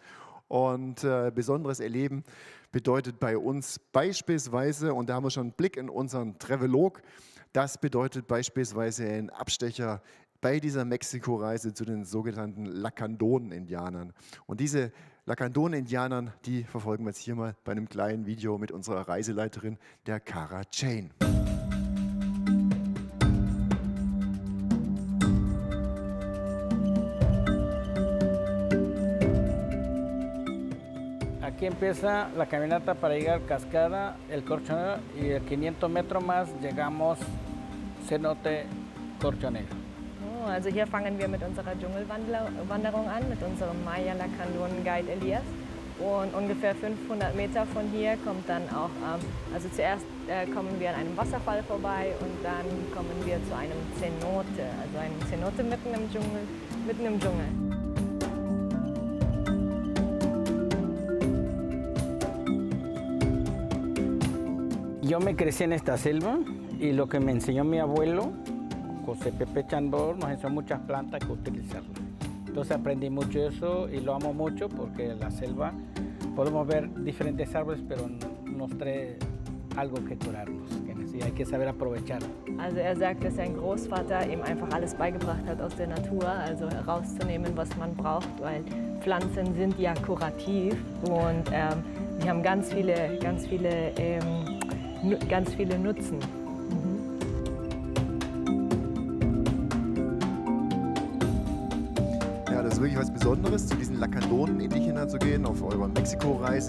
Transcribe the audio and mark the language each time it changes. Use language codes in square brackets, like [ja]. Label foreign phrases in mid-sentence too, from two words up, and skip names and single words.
[de] Und besonderes Erleben bedeutet bei uns beispielsweise, und da haben wir schon einen Blick in unseren Travelog, das bedeutet beispielsweise einen Abstecher bei dieser Mexiko-Reise zu den sogenannten Lacandonen-Indianern. Und diese Lacandonen-Indianern, die verfolgen wir jetzt hier mal bei einem kleinen Video mit unserer Reiseleiterin, der Cara Chain. [es] Aquí empieza la caminata para llegar Cascada, el Corchonero y a 500 Metros más llegamos Cenote Corchonero. [de] Also hier fangen wir mit unserer Dschungelwanderung an, mit unserem Maya-Lacandon-Guide Elias. Und ungefähr 500 Meter von hier kommt dann auch, also zuerst kommen wir an einem Wasserfall vorbei und dann kommen wir zu einem Cenote, also einem Cenote mitten im Dschungel. [es] Yo me crecí en esta selva y lo que me enseñó mi abuelo, José Pepe Chambor, nos enseñó muchas plantas que utilizarlas. Entonces aprendí mucho eso y lo amo mucho porque en la selva podemos ver diferentes árboles, pero nos trae algo que curarnos, que hay que saber aprovechar. [de] Also sagt, dass sein Großvater ihm einfach alles beigebracht hat aus der Natur, also herauszunehmen, was man braucht, weil Pflanzen sind ja kurativ und die haben ganz viele Nutzen. Ja, das ist wirklich was Besonderes, zu diesen Lacandonen Indigener zu gehen, auf eurer Mexiko-Reise.